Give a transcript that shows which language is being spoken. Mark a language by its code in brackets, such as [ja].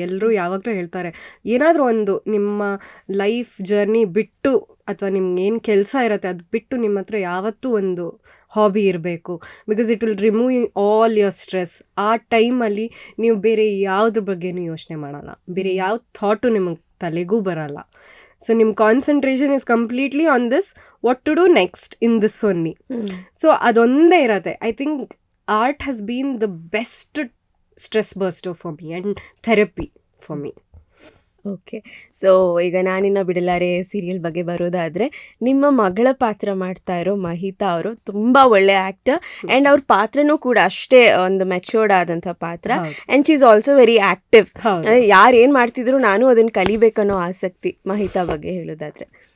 [kn] ಎಲ್ಲರೂ ಯಾವಾಗಲೂ ಹೇಳ್ತಾರೆ ಏನಾದರೂ ಒಂದು ನಿಮ್ಮ ಲೈಫ್ ಜರ್ನಿ ಬಿಟ್ಟು ಅಥವಾ ನಿಮ್ಗೆ ಏನು ಕೆಲಸ ಇರುತ್ತೆ ಅದು ಬಿಟ್ಟು ನಿಮ್ಮ ಹತ್ರ ಯಾವತ್ತೂ ಒಂದು ಹಾಬಿ ಇರಬೇಕು. [en] Because it will remove all your stress. [kn] ಆ ಟೈಮಲ್ಲಿ ನೀವು ಬೇರೆ ಯಾವುದ್ರ ಬಗ್ಗೆನೂ ಯೋಚನೆ ಮಾಡಲ್ಲ, ಬೇರೆ ಯಾವ ಥಾಟು ನಿಮಗೆ ತಲೆಗೂ ಬರಲ್ಲ. [en] So ನಿಮ್ಮ concentration is completely on this, what to do next in this only. [kn] So ಅದೊಂದೇ ಇರತ್ತೆ. [en] I think art has been the best stress buster for me and therapy for me. [kn] Okay, so ಈಗ ನಾನಿನ್ನ ಬಿಡಲಾರೆ serial ಬಗ್ಗೆ ಬರೋದಾದರೆ, ನಿಮ್ಮ ಮಗಳ ಪಾತ್ರ ಮಾಡ್ತಾ ಇರೋ ಮಹಿತಾ ಅವರು ತುಂಬ ಒಳ್ಳೆ ಆ್ಯಕ್ಟರ್. ಆ್ಯಂಡ್ ಅವ್ರ ಪಾತ್ರನೂ ಕೂಡ ಅಷ್ಟೇ ಒಂದು ಮೆಚೂರ್ಡ್ ಆದಂಥ ಪಾತ್ರ. [en] And she is also very active. [kn] ಯಾರು ಏನು ಮಾಡ್ತಿದ್ರು ನಾನು ಅದನ್ನು ಕಲಿಬೇಕನ್ನೋ ಆಸಕ್ತಿ ಮಹಿತಾ ಬಗ್ಗೆ ಹೇಳೋದಾದರೆ.